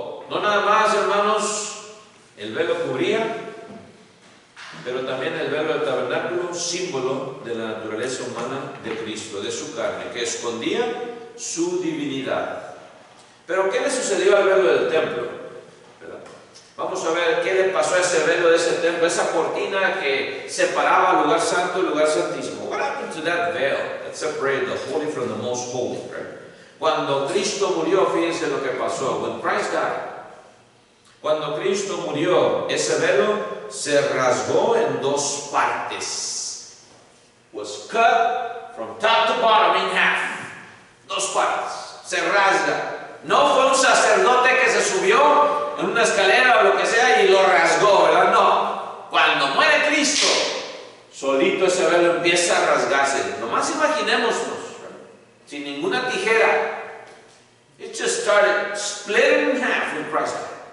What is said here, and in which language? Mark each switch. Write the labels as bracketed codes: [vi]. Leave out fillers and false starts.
[es] No nada más, hermanos, el velo cubría, pero también el velo del tabernáculo, símbolo de la naturaleza humana de Cristo, de su carne, que escondía su divinidad. Pero ¿qué le sucedió al velo del templo? ¿Verdad? Vamos a ver qué le pasó a ese velo de ese templo, esa cortina que separaba el lugar santo y el lugar santísimo. [en] What happened to that veil that separated the holy from the most holy? Right? [es] Cuando Cristo murió, fíjense lo que pasó. [en] When Christ died, [es] cuando Cristo murió, ese velo se rasgó en dos partes. [en] Was cut from top to bottom in half. [es] Dos partes. Se rasga. No fue un sacerdote que se subió en una escalera o lo que sea y lo rasgó, ¿verdad? No. Cuando muere Cristo, solito ese velo empieza a rasgarse. Nomás imaginémonos, sin ninguna tijera. [en] It just started splitting in half when Christ died.